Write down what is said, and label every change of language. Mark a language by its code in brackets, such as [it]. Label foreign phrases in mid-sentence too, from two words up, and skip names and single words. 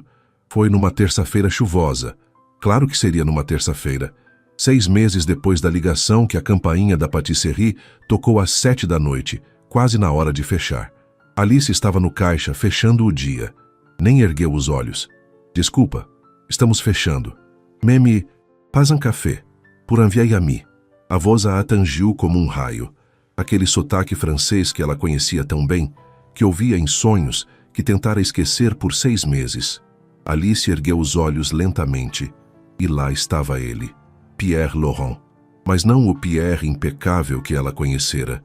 [pt] Foi numa terça-feira chuvosa. Claro que seria numa terça-feira. 6 meses depois da ligação que a campainha da pâtisserie tocou às 7 da noite, quase na hora de fechar. Alice estava no caixa, fechando o dia. Nem ergueu os olhos. Desculpa, estamos fechando. [fr] Meme, pas un café, pour un vieil ami. [pt] A voz a atingiu como um raio. Aquele sotaque francês que ela conhecia tão bem, que ouvia em sonhos, que tentara esquecer por 6 meses. Alice ergueu os olhos lentamente, e lá estava ele, Pierre Laurent. Mas não o Pierre impecável que ela conhecera.